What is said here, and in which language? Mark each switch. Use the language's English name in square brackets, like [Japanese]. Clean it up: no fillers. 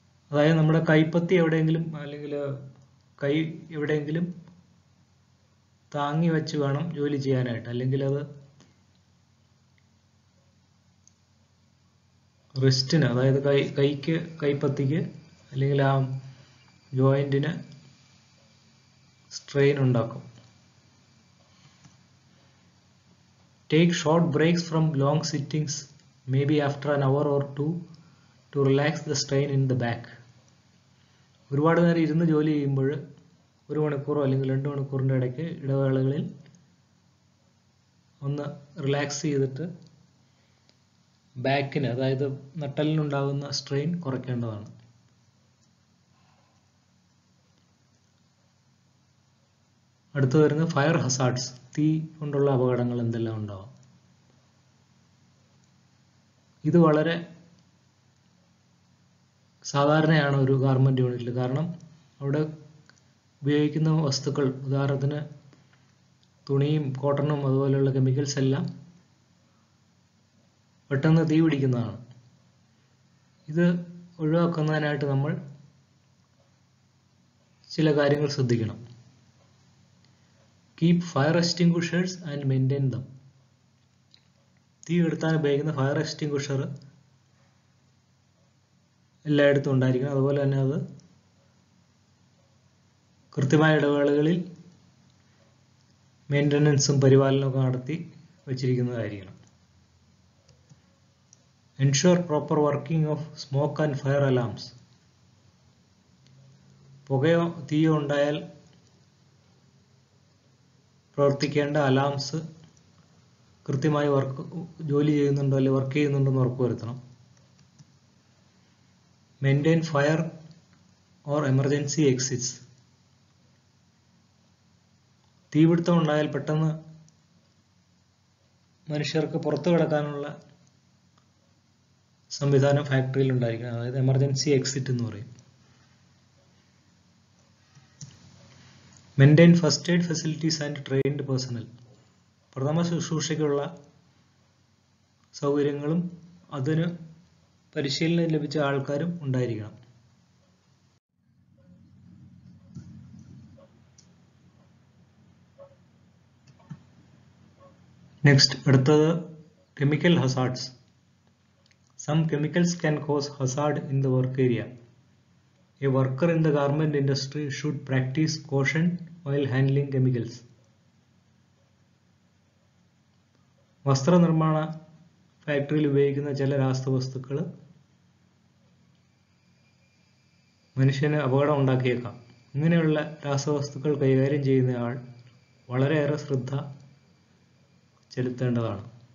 [Malayalam] അതായത് നമ്മുടെ കൈപ്പത്തി എവിടെയെങ്കിലും അല്ലെങ്കിൽ കൈ എവിടെയെങ്കിലും താങ്ങി വെച്ച് വേണം ജോലി ചെയ്യാനായിട്ട്. അല്ലെങ്കിൽ അത് റിസ്റ്റിന്, അതായത് കൈപ്പത്തിക്ക് അല്ലെങ്കിൽ ആ ജോയിന്റിന് സ്ട്രെയിൻ ഉണ്ടാക്കും. [English] Take short breaks from long sittings, maybe after an hour or two, to relax the strain in the back. [Malayalam] ഒരുപാട് നേരം ഇരുന്ന് ജോലി ചെയ്യുമ്പോൾ 1 മണിക്കൂറോ അല്ലെങ്കിൽ 2 മണിക്കൂറിൻ്റെ ഇടയ്ക്ക് ഇടവേളകളിൽ ഒന്ന് റിലാക്സ് ചെയ്തിട്ട് ബാക്കിന്, അതായത് നട്ടലിനുണ്ടാകുന്ന സ്ട്രെയിൻ കുറയ്ക്കേണ്ടതാണ്. അടുത്ത് വരുന്ന ഫയർ ഹസാർഡ്സ്. തീ കൊണ്ടുള്ള അപകടങ്ങൾ എന്തെല്ലാം ഉണ്ടാവാം. ഇത് വളരെ സാധാരണയാണ് ഒരു ഗാർമെന്റ് യൂണിറ്റിൽ. കാരണം അവിടെ ഉപയോഗിക്കുന്ന വസ്തുക്കൾ, ഉദാഹരണത്തിന് തുണിയും കോട്ടണും അതുപോലെയുള്ള കെമിക്കൽസ് എല്ലാം പെട്ടെന്ന് തീ പിടിക്കുന്നതാണ്. ഇത് ഒഴിവാക്കുന്നതിനായിട്ട് നമ്മൾ ചില കാര്യങ്ങൾ ശ്രദ്ധിക്കണം. [English] Keep fire extinguishers and maintain them. [Malayalam] തീ കെടുത്താൻ ഉപയോഗിക്കുന്ന ഫയർ എക്സ്റ്റിംഗ്വിഷർ എല്ലായിടത്തും ഉണ്ടായിരിക്കണം. അതുപോലെ തന്നെ അത് കൃത്യമായ ഇടവേളകളിൽ മെയിൻ്റനൻസും പരിപാലനമൊക്കെ നടത്തി വച്ചിരിക്കുന്നതായിരിക്കണം. [English] Ensure proper working of smoke and fire alarms. [Malayalam] പുകയോ തീയോ ഉണ്ടായാൽ പ്രവർത്തിക്കേണ്ട അലാംസ് കൃത്യമായി ജോലി ചെയ്യുന്നുണ്ടോ അല്ലെങ്കിൽ വർക്ക് ചെയ്യുന്നുണ്ടോ എന്ന് ഉറപ്പുവരുത്തണം. [English] Maintain fire or emergency exits. [Malayalam] തീപിടുത്തം ഉണ്ടായാൽ പെട്ടെന്ന് മനുഷ്യർക്ക് പുറത്തു കിടക്കാനുള്ള സംവിധാനം ഫാക്ടറിയിൽ ഉണ്ടായിരിക്കണം. അതായത് എമർജൻസി എക്സിറ്റ് എന്ന് പറയും. [English] Maintain first aid facilities and trained personnel. [Malayalam] പ്രഥമ ശുശ്രൂഷയ്ക്കുള്ള സൗകര്യങ്ങളും അതിന് പരിശീലനം ലഭിച്ച ആൾക്കാരും ഉണ്ടായിരിക്കണം. നെക്സ്റ്റ് അടുത്തത് chemical hazards. [English] Some chemicals can cause hazard in the work area. A worker in the garment industry should practice caution while handling chemicals. [Malayalam] വസ്ത്രനിർമ്മാണ ഫാക്ടറിയിൽ ഉപയോഗിക്കുന്ന ചില രാസവസ്തുക്കൾ മനുഷ്യന് അപകടം ഉണ്ടാക്കിയേക്കാം. ഇങ്ങനെയുള്ള രാസവസ്തുക്കൾ കൈകാര്യം ചെയ്യുന്നയാൾ വളരെയേറെ ശ്രദ്ധ ചെലുത്തേണ്ടതാണ്.